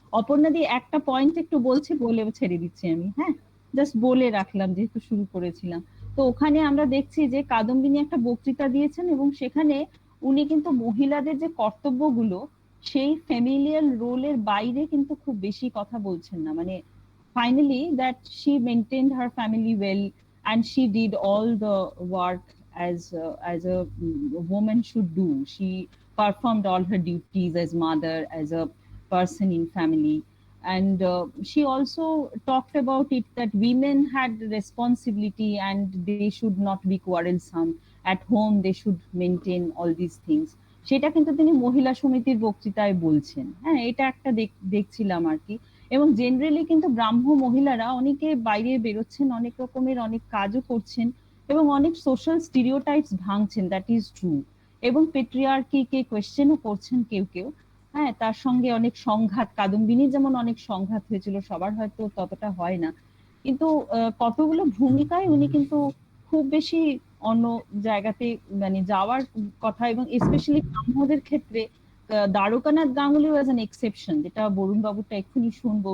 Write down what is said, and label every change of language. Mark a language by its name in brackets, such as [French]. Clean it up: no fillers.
[Bangla] অপর্ণাদি একটা পয়েন্ট একটু বলছে, বলে ছেড়ে দিচ্ছি আমি, হ্যাঁ, জাস্ট বলে রাখলাম যেহেতু শুরু করেছিলাম। তো ওখানে আমরা দেখছি যে কাদম্বিনী একটা বক্তৃতা দিয়েছেন, এবং সেখানে উনি কিন্তু মহিলাদের যে কর্তব্যগুলো, সেই ফ্যামিলিয়াল রোলের বাইরে কিন্তু খুব বেশি কথা বলছেন না। [English] মানে finally that she maintained her family well, and she did all the work as a woman should do. She performed all her duties as mother, as a person in family, and she also talked about it that women had responsibility and they should not be quarrelsome at home, they should maintain all these things. [Bangla] সেটা কিন্তু তিনি মহিলা সমিতির বক্তৃতায় বলছেন। হ্যাঁ, এটা একটা দেখছিলাম আর কি। এবং জেনারেলি কিন্তু ব্রাহ্ম মহিলারা অনেকে বাইরে বেরোচ্ছেন, অনেক রকমের অনেক কাজও করছেন, এবং অনেক সোশ্যাল স্টিরিওটাইপস ভাঙছেন, [English] That is true. [Bangla] এবং পেট্রিয়ার্কিকে কোয়েশ্চেনও করছেন কেউ কেউ। হ্যাঁ, তার সঙ্গে অনেক সংঘাত, কাদম্বিনীর যেমন অনেক সংঘাত হয়েছিল, সবার হয়তো ততটা হয় না, কিন্তু কতগুলো ভূমিকায় উনি কিন্তু খুব বেশি অন্য জায়গাতে মানে যাওয়ার কথা, এবং স্পেশালি ব্রাহ্মদের ক্ষেত্রে Dwarkanath Ganguly was an exception, যেটা বরুণ বাবুটা এক্ষুনি শুনবো।